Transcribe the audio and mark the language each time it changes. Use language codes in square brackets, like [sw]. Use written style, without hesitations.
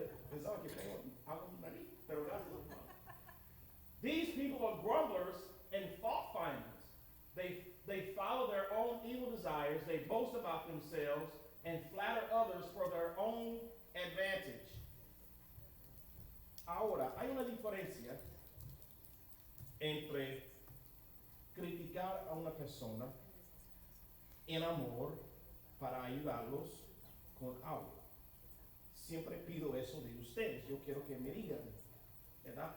[es] Pensaba que tengo algo en la nariz, pero gracias. [en] These people are grumblers and fault finders. They follow their own evil desires, they boast about themselves, and flatter others for their own advantage. [es] Ahora, hay una diferencia entre criticar a una persona en amor para ayudarlos con algo. Siempre pido eso de ustedes. Yo quiero que me digan, ¿verdad?